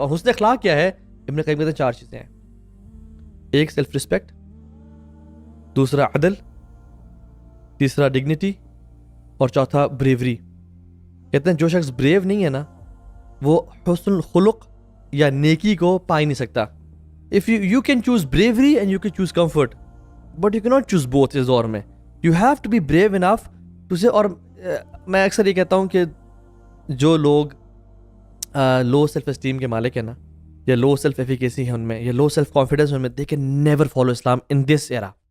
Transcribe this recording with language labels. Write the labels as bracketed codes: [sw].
[ur] اور حسن اخلاق کیا ہے؟ ابن قیم کہتے ہیں 4 چیزیں ہیں. ایک سیلف رسپیکٹ, دوسرا عدل, تیسرا ڈگنیٹی, اور چوتھا بریوری. کہتے ہیں جو شخص بریو نہیں ہے نا وہ حسن الخلق یا نیکی کو پا ہی نہیں سکتا. [en] If you can choose bravery and you can choose comfort, but you cannot choose both [ur] اس دور میں. [en] You have to be brave enough to say. [ur] اور میں اکثر یہ کہتا ہوں [en] کہ جو لوگ لو سیلف اسٹیم کے مالک ہیں نا, یا لو سیلف ایفیکیسی ہے ان میں, یا لو سیلف کانفیڈنس ان میں, they can never follow Islam in this era.